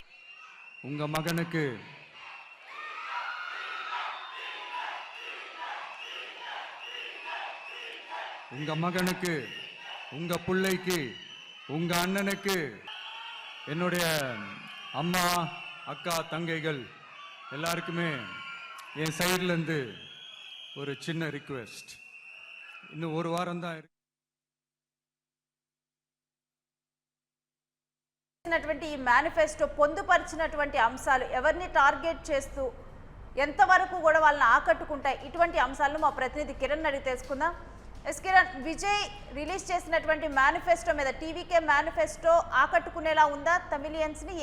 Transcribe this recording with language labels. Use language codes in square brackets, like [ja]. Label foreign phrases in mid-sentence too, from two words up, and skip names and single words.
[ta] உங்க மகனுக்கு உங்க பிள்ளைக்கு உங்க அண்ணனுக்கு என்னுடைய அம்மா அக்கா தங்கைகள் எல்லாருக்குமே என் சைடுல இருந்து ஒரு சின்ன ரிக்வெஸ்ட். இன்னும் ஒரு வாரம் தான் [te] ఈ మేనిఫెస్టో పొందుపరిచినటువంటి అంశాలు ఎవరిని టార్గెట్ చేస్తూ ఎంతవరకు కూడా వాళ్ళని ఆకట్టుకుంటాయి, ఇటువంటి అంశాలను మా ప్రతినిధి కిరణ్ అడిగి తెలుసుకుందాం. ఎస్ కిరణ్, విజయ్ రిలీజ్ చేసినటువంటి మేనిఫెస్టో మీద టీవీకే మేనిఫెస్టో ఆకట్టుకునేలా ఉందా తమిళియన్స్ ని?